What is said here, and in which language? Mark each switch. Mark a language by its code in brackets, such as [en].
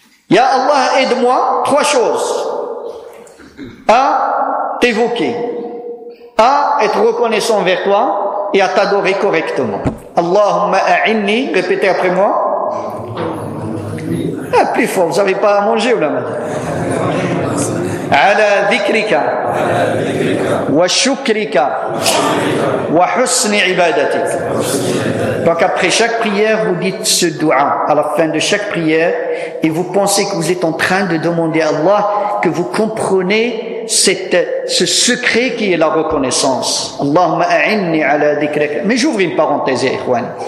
[fr] Ya Allah, aide-moi, trois choses. À t'évoquer. À être reconnaissant envers toi et à t'adorer correctement. [ar] Allahumma a'inni, [fr] répétez après moi. Ah, plus fort, vous n'avez pas à manger, là. [ar] على ذكرك وشكرك وحسن عبادتك. [fr] Donc après chaque prière, vous dites ce dua à la fin de chaque prière et vous pensez que vous êtes en train de demander à Allah que vous compreniez ce secret qui est la reconnaissance. [ar] Allahumma a'inni ala dhikrika. [fr] Mais j'ouvre une parenthèse, ikhwan.